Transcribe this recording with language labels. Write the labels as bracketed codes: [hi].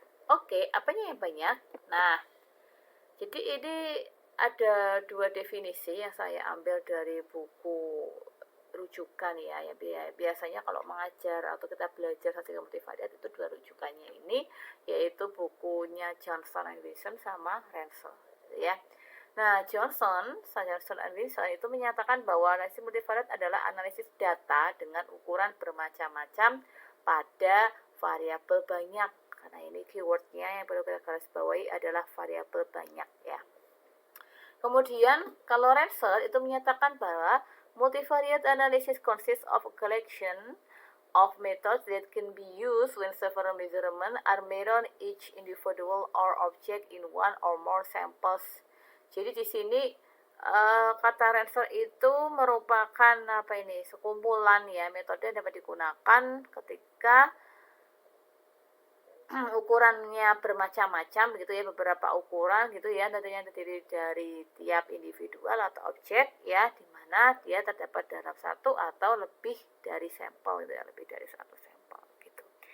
[id] Oke, apanya yang banyak? Nah, jadi ini ada dua definisi yang saya ambil dari buku rujukan ya, biasanya kalau mengajar atau kita belajar statistika multivariat itu dua rujukannya ini, yaitu bukunya Johnson and Wilson sama Rensel ya. Nah, Johnson and Wilson itu menyatakan bahwa analisis multivariat adalah analisis data dengan ukuran bermacam-macam pada variabel banyak. Karena ini keywordnya yang perlu kita garis bawahi adalah variabel banyak ya. Kemudian, kalau Rensel itu menyatakan bahwa [en] multivariate analysis consists of a collection of methods that can be used when several measurements are made on each individual or object in one or more samples. [id] Jadi di sini kata Rensel itu merupakan sekumpulan ya metode yang dapat digunakan ketika ukurannya bermacam-macam begitu ya, beberapa ukuran gitu ya, tentunya terdiri dari tiap individual atau objek ya, di mana dia terdapat dalam satu atau lebih dari sampel gitu ya, lebih dari satu sampel gitu.